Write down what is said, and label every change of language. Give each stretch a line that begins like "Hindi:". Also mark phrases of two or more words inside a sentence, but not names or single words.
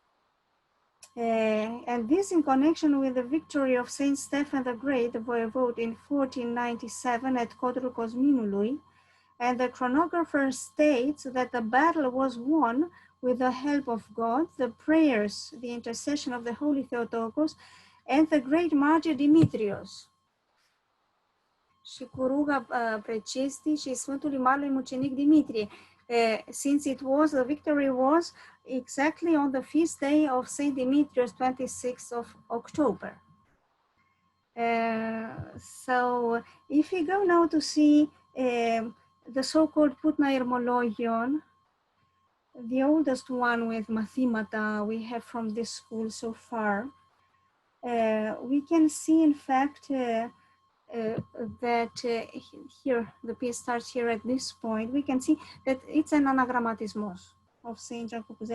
English: And this in connection with the victory of Saint Stephen the Great, the voivode, in 1497 at Cadrul Cosminului, and the chronographer states that the battle was won with the help of God, the prayers, the intercession of the Holy Theotokos, and the great martyr Dimitrios.
Romanian: și cu ruga precestii și Sfântului Marelui Mucenic Dimitrie,
English: since the victory was exactly on the feast day of Saint Dimitrios, 26th of October. So if we go now to see the so-called Putna Ermologion, the oldest one with mathemata we have from this school so far, we can see in fact that here, the piece starts here at this point, we can see that it's an anagrammatismos of Saint John Koukouzeles.